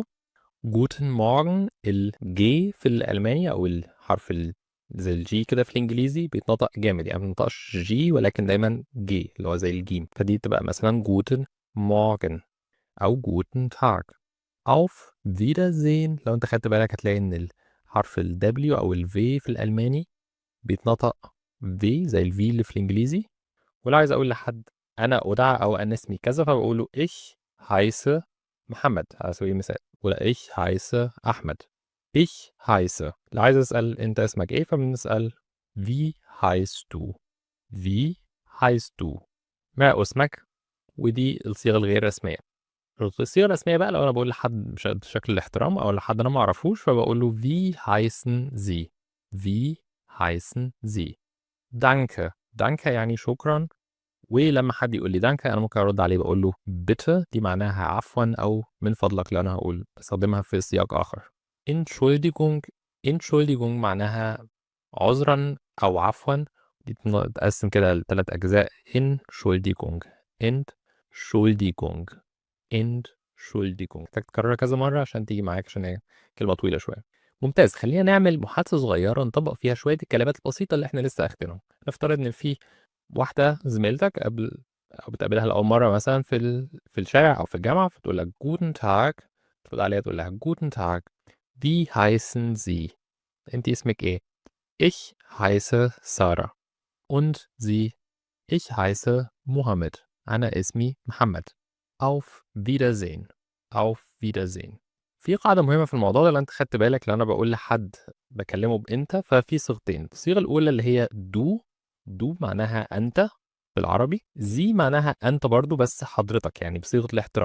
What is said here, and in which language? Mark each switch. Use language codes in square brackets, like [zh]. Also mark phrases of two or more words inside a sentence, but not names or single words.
[de] Guten Morgen [ar] الج في الألماني أو الحرف زي الجي كده في الإنجليزي بيتنطق جامد، يعني ما بنطقش جي ولكن دايما جي اللي هو زي الجيم، فدي تبقى مثلا [de] Guten Morgen [ar] أو [de] Guten Tag. Auf Wiedersehen [ar] لو أنت خدت بالك هتلاقي إن الحرف ال W أو ال V في الألماني بيتنطق V زي ال V اللي في الإنجليزي. ولو عايز أقول لحد أنا أدعى أو أنا اسمي كذا فبقوله [de] ich heiße [ar] محمد على سبيل المثال، ولا [de] ich heiße [ar] أحمد. [de] ich heiße. [ar] لو عايز أسأل أنت اسمك إيه فبنسأل [de] wie heißt du wie heißt du، [ar] ما اسمك. ودي الصيغة الغير رسمية. الصيغة الرسمية بقى لو أنا بقول لحد بشكل الاحترام أو لحد أنا ما أعرفوش فبقول له [de] wie heißen Sie wie heißen Sie. danke danke [ar] يعني شكرا. ولما حد يقول لي دانكا انا ممكن ارد عليه بقول له bitte، دي معناها عفوا او من فضلك، لو انا هقول بستخدمها في سياق اخر. [de] Entschuldigung Entschuldigung [ar] معناها عذرا او عفوا. دي تتقسم كده لثلاث اجزاء. [de] Entschuldigung Entschuldigung Entschuldigung. [ar] محتاج تكررها كذا مره عشان تيجي معاك، عشان هي كلمه طويله شويه. ممتاز، خلينا نعمل محادثه صغيره نطبق فيها شويه الكلمات البسيطه اللي احنا لسه اخدينهم. نفترض ان في واحدة زميلتك أو بتقابلها لأول مرة مثلا في الشارع أو في الجامعة، فتقول لك [de] guten Tag، [ar] ترد عليها تقول لها [de] guten Tag wie heißen Sie. [ar] أنت اسمك إيه؟ [de] ich heiße [ar] سارة. [de] und Sie؟ ich heiße محمد. [ar] أنا اسمي محمد. [de] auf Wiedersehen auf Wiedersehen. [ar] في قاعدة مهمة في الموضوع ده، لو أنت خدت بالك، لو أنا بقول لحد بكلمه بأنت ففي صيغتين. الصيغة الأولى اللي هي دو معناها أنت بالعربي، زي معناها أنت برضو بس حضرتك، يعني بصيغة الاحترام.